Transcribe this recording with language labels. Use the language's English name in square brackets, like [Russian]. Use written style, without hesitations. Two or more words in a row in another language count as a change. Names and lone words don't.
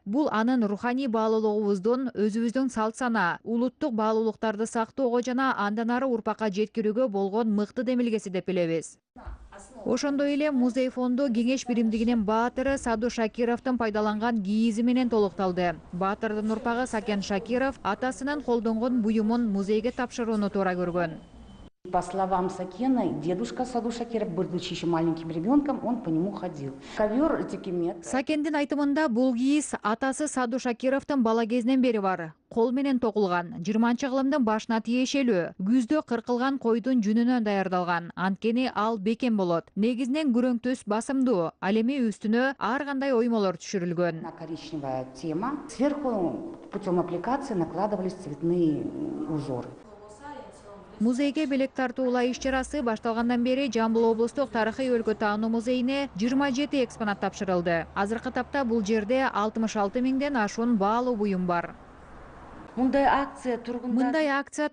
[Kyrgyz] Бул анын руханий баалуулугубуздун, өзүбүздүн салт сана, улуттук баалуулуктарды сактоого жана андан ары урпакка жеткирүүгө болгон мыкты демилгеси деп билебиз. Ошондой эле музей фонду кеңеш биримдигинин баатыры Саду Шакировдун пайдаланган кийизи менен толукталды. Баатырдын урпагы Сакен Шакиров атасынын колдонгон буюмун музейге тапшырууну туура көргөн. [Russian] По словам Сакена, дедушка Саду Шакиров, будучи еще маленьким ребенком, он по нему ходил. Ковер текемет. [Kyrgyz] Сакендин айтымында бул кийиз атасы Саду Шакировдун бала кезинен бери бар. Кол менен токулган, 20-кылымдын башына тиешелүү. Күздө кыркылган койдун жүнүнөн даярдалган. Анткени ал бекем болот. Негизинен күрөң төс басымдуу. Ал эми үстүнө ар кандай оймолор түшүрүлгөн. [Russian] Коричневая тема. Сверху путем аппликации накладывались цветные узоры. [Kyrgyz] Музейге белек тартуула иш-чарасы башталгандан бери Жамбыл облустук тарыхый өлкө таануу музейине 27 экспонат тапшырылды. Азыркы тапта бул жерде 66 миңден ашуун баалуу буюм бар. Мындай акция